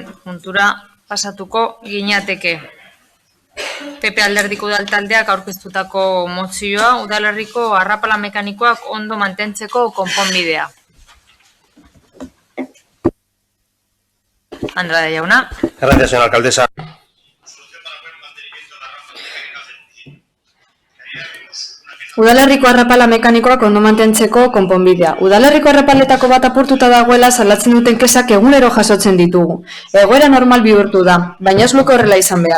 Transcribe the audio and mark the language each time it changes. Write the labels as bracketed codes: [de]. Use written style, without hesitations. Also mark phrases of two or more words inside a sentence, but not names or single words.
[eu] puntura pasatuko ginateke. PP Alderdiko Udaltaldeak aurkeztutako mozioa, udalerriko arrapala mekanikoak ondo mantentzeko konponbidea. Andrade jauna. [es] Gracias, señora alcaldesa. [eu] Udalerriko arrapala mekanikoak ondo mantentzeko konponbidea. Udalerriko arrapaletako bat apurtuta dagoela salatzen duten kesak egunero jasotzen ditugu. Egoera normal bihurtu da, baina ez luke horrela izan behar.